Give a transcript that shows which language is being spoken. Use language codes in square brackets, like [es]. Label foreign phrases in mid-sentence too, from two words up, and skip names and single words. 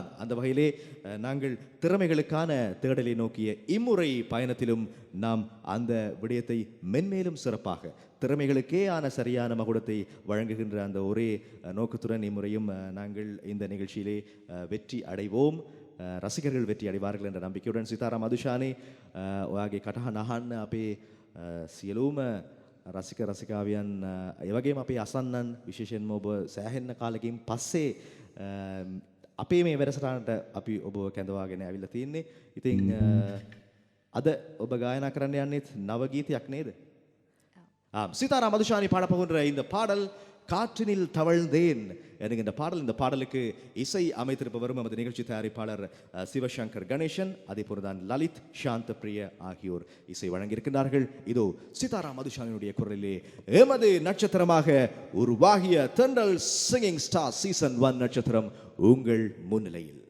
[ta] அந்த வகையிலே நாங்கள் திறமைகளுக்கான தேடலை நோக்கிய இம்முறை பயணத்திலும் நாம் அந்த விடயத்தை மென்மேலும் சிறப்பாக திறமைகளுக்கே ஆன சரியான மகுடத்தை வழங்குகின்ற அந்த ஒரே நோக்கத்துடன் இம்முறையும் நாங்கள் இந்த நிகழ்ச்சியிலே வெற்றி அடைவோம், ரசிகர்கள் வெற்றி அடைவார்கள் என்ற நம்பிக்கையுடன் சித்தாரா மதுஷானி [si] ඔයාගේ කටහඬ අහන්න අපේ සියලුම රසික රසිකාවියන් ඒ වගේම අපේ අසන්නන් විශේෂයෙන්ම ඔබ සෑහෙන කාලෙකින් පස්සේ අපේ මේ වැඩසටහනට අපි ඔබ කැඳවාගෙන ඇවිල්ලා තින්නේ. ඉතින් අද ඔබ ගායනා කරන්න යන්නේත් නව ගීතයක් නේද? [ta] சித்தாரா மதுஷானி பாடப்போகின்ற இந்த பாடல் காற்றினில் தவழ்ந்தேன் என்கின்ற பாடல். இந்த பாடலுக்கு இசை அமைத்திருப்பவரும் நமது நிகழ்ச்சி தயாரிப்பாளர் சிவசங்கர் கணேசன், அதே போலதான் லலித் சாந்த பிரிய ஆகியோர் இசை வழங்கியிருக்கிறார்கள். இதோ சித்தாரா மதுஷானியுடைய குரலிலே எமது நட்சத்திரமாக உருவாகிய தென்றல் சிங்கிங் ஸ்டார் சீசன் 1 நட்சத்திரம் உங்கள் முன்னிலையில்.